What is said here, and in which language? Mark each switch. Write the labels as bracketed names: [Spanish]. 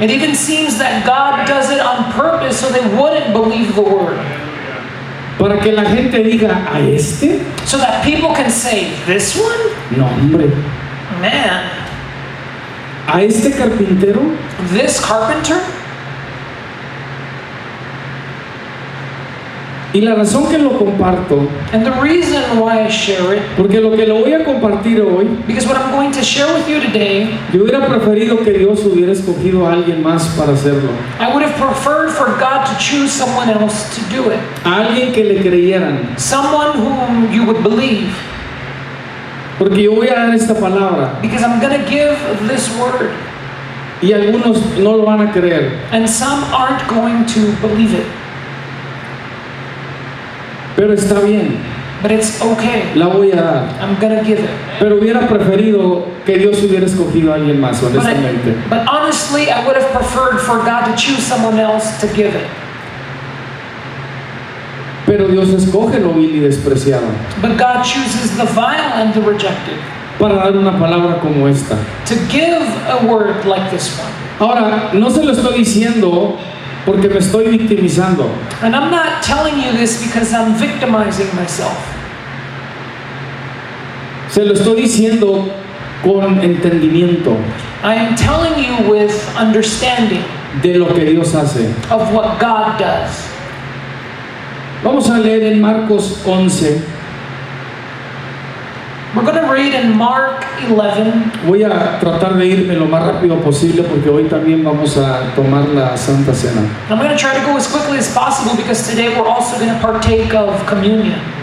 [English] It even seems that God does it on purpose so they wouldn't believe the Word. [Spanish] Para que la gente diga, ¿a este? [English] So that people can say, this one? [Spanish] No, hombre. [English] Man, [Spanish] ¿A este carpintero? [English] this carpenter? [Spanish] Y la razón que lo comparto, [English] And the reason why I share it, [Spanish] porque lo que lo voy a compartir hoy, [English] because what I'm going to share with you today, [Spanish] yo hubiera preferido que Dios hubiera escogido a alguien más para hacerlo. [English] I would have preferred for God to choose someone else to do it. [Spanish] A alguien que le creyeran. [English] Someone whom you would believe. [Spanish] Porque yo voy a dar esta palabra [English] Because I'm going to give this word, [Spanish] y algunos no lo van a creer. [English] and some aren't going to believe it. [Spanish] Pero está bien, [English] But it's okay. [Spanish] la voy a dar. [English] I'm going to give it. [Spanish] Pero hubiera preferido que Dios hubiera escogido a alguien más, honestamente. [English] But honestly, I would have preferred for God to choose someone else to give it. [Spanish] Pero Dios escoge lo vil y despreciado [English] But God chooses the vile and the rejected [Spanish] para dar una palabra como esta. [English] to give a word like this one. [Spanish] Ahora, no se lo estoy diciendo porque me estoy victimizando. [English] And I'm not telling you this because I'm victimizing myself. [Spanish] Se lo estoy diciendo con entendimiento [English] I am telling you with understanding [Spanish] de lo que Dios hace. [English] of what God does. [Spanish] Vamos a leer en Marcos 11. [English] We're going to read in Mark 11. [Spanish] Voy a tratar de irme lo más rápido posible porque hoy también vamos a tomar la Santa Cena. [English] I'm going to try to go as quickly as possible because today we're also going to partake of communion.